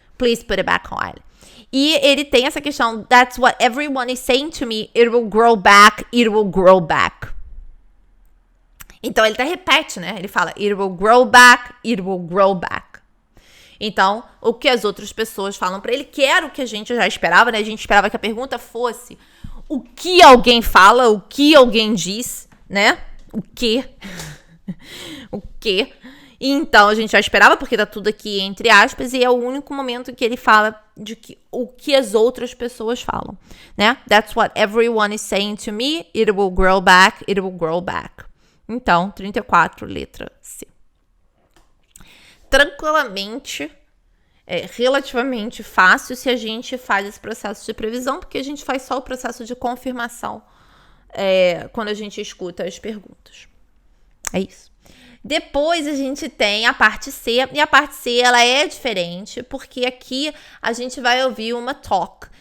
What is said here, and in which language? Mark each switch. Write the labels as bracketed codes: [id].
[en] Please put it back on. [pt] E ele tem essa questão, [en] that's what everyone is saying to me, it will grow back, it will grow back. [pt] Então ele até repete, né? Ele fala, [en] it will grow back, it will grow back. [pt] Então, o que as outras pessoas falam pra ele, que era o que a gente já esperava, né? A gente esperava que a pergunta fosse o que alguém fala, o que alguém diz, né? O quê? O quê? E então, a gente já esperava, porque tá tudo aqui entre aspas, e é o único momento que ele fala de o que as outras pessoas falam, né? [en] That's what everyone is saying to me, it will grow back, it will grow back. [pt] Então, 34, letra C. Tranquilamente, relativamente fácil se a gente faz esse processo de previsão, porque a gente faz só o processo de confirmação quando a gente escuta as perguntas. É isso. Depois a gente tem a parte C, e a parte C ela é diferente, porque aqui a gente vai ouvir uma talk.